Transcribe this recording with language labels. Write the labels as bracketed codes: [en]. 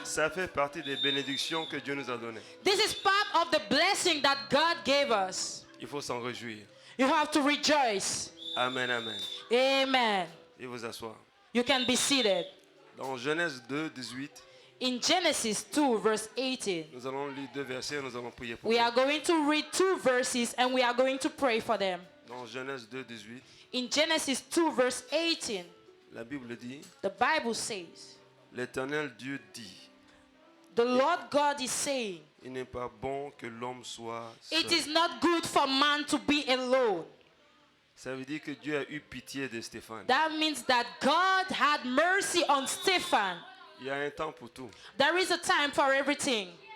[fr] Ça fait partie des bénédictions que Dieu nous a données. [en] This is part of the blessing that God gave us. Il faut s'en réjouir. You have to rejoice. [fr] Amen, amen. [en] Amen. [fr] Et vous asseoir. [en] You can be seated. [fr] Dans Genèse 2, 18, [en] In Genesis 2, verse 18, [fr] nous allons lire deux versets et nous allons prier pour [en] we [fr] vous. [en] are going to read 2 verses and we are going to pray for them. [fr] Dans Genèse 2, 18, [en] In Genesis 2, verse 18, [fr] la Bible dit, [en] the Bible says, [fr] l'Éternel Dieu dit, [en] the Lord God is saying, [fr] il n'est pas bon que l'homme soit [en] it [fr] seul. [en] is not good for man to be alone. [fr] Ça veut dire que Dieu a eu pitié de Stéphane. [en] That means that God had mercy on Stephen. [fr] Il y a un temps pour tout. [en] There is a time for everything.